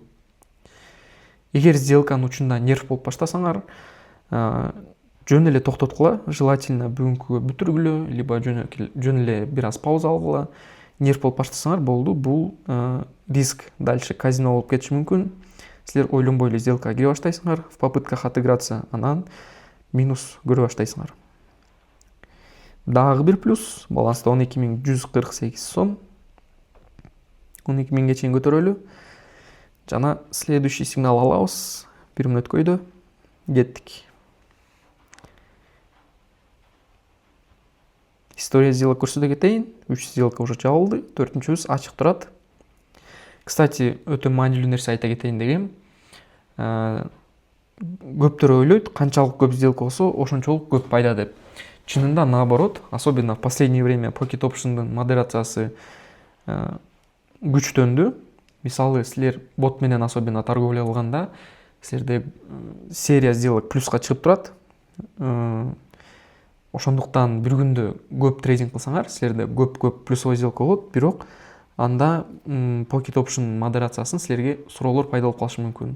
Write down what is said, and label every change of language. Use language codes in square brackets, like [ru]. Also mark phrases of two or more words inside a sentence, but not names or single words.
[ky] Эгер сделканын учунда нерв болуп баштасаңар, жөн эле токтоткула, желательно бүгүнкүгө бүтүргүлө, либо жөн эле бир аз пауза алгыла. Нерв болуп баштасаңар болду, бул риск дальше казино болуп кетиши мүмкүн. Силер ойлонбой эле сделкага кире баштайсыңар, [ru] в попытках отыграться, [ky] анан минус көрө баштайсыңар. Дагы бир плюс, баланста 12148 сом. 12000 чейин көтөрөлү. Жана [ru] следующий сигнал [ky] алабыз. 1 мүнөт көйдө. Кеттик. [ru] История сделок [ky] көрсөтө кетейин. 3 сделка уже жабылды, 4-үчүбүз ачык турат. Кстати, өтө маанилүү нерсе айта кетейин дегем. Көптөр ойлойт, канчалык көп сделка болсо, ошончолук көп пайда деп. Чынында наоборот, [ru] особенно в последнее время [ky] Pocket Option'дун модерациясы күчтөндү. Мисалы, силер бот менен особенно торговля кылганда, силерде [ru] серия сделок [ky] плюска чыгып турат. Ошондуктан бир күндө көп трейдинг кылсаңар, силерде көп плюсовой сделка болот, бирок анда Pocket Option модерациясын силерге суроолор пайда болуп калышы мүмкүн.